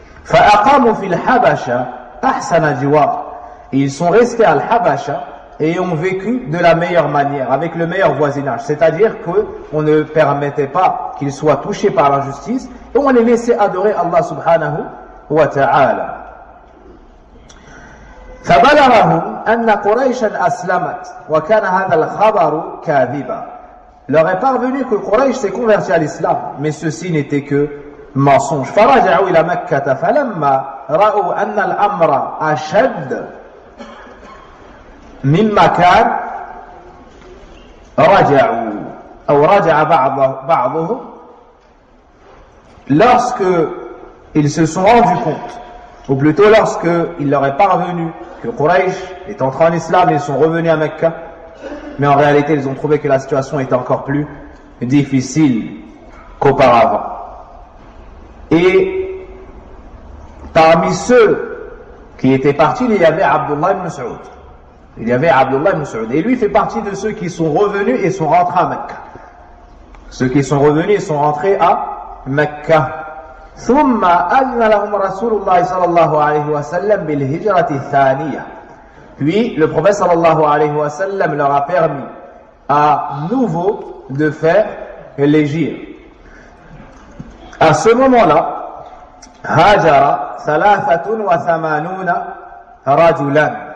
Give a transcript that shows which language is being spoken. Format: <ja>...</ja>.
<ar>فَأَقَامُوا فِي الْحَبَشَةِ أَحْسَنَ جِوَارٍ.</ar> <fr>Ils sont restés à Al-Habasha et ont vécu de la meilleure manière, avec le meilleur voisinage. C'est-à-dire qu'on ne permettait pas qu'ils soient touchés par l'injustice et on les laissait adorer Allah subhanahu wa ta'ala.</fr> <ar>فبلغهم أن قريشا أسلمت وكان هذا الخبر كاذبا.</ar> <fr>Leur est parvenu que Quraysh s'est converti à l'islam, mais ceci n'était que mensonge.</fr> <ar>فرجعوا إلى مكة فلما رأوا أن الأمر أشد مما كان رجعوا أو رجع بعضهم.</ar> <fr>Lorsque ils se sont rendus compte, ou plutôt lorsque il leur est parvenu que Quraysh est entré en islam et ils sont revenus à Mecca, Mais en réalité, ils ont trouvé que la situation était encore plus difficile qu'auparavant. Et parmi ceux qui étaient partis, il y avait Abdullah ibn Saoud. Il y avait Abdullah ibn Saoud. Et lui fait partie de ceux qui sont revenus et sont rentrés à Mecca. Ceux qui sont revenus et sont rentrés à Mecca.</fr> <ar>ثم أذن لهم رسول الله صلى الله عليه وسلم بالهجرة الثانية.</ar> <fr>Puis le prophète sallallahu alayhi wa sallam leur a permis à nouveau de faire l'hégire. À ce moment-là,</fr> <ar>Hajara 83 rajulan.</ar>